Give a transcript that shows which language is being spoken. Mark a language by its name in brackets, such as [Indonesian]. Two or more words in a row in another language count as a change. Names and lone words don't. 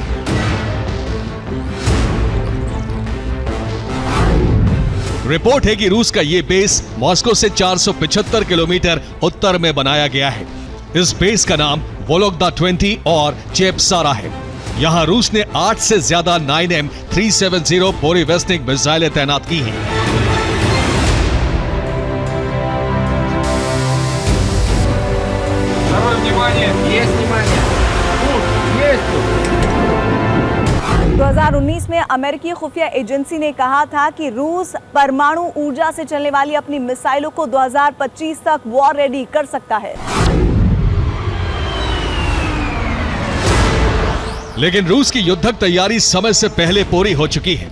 [Hindi] रिपोर्ट है कि रूस का यह बेस मॉस्को से 475 किलोमीटर उत्तर में बनाया गया है। इस बेस का नाम वोलोगदा 20 और चेपसारा है। यहां रूस ने 8 से ज्यादा 9M370 बुरीवेस्टिक मिसाइलें तैनात की हैं। [Russian] Внимание! Есть внимание! [Hindi] 2019 में अमेरिकी खुफिया एजेंसी ने कहा था कि रूस परमाणु ऊर्जा से चलने वाली अपनी मिसाइलों को 2025 तक वॉर रेडी कर सकता है। लेकिन रूस की युद्धक तैयारी समय से पहले पूरी हो चुकी है।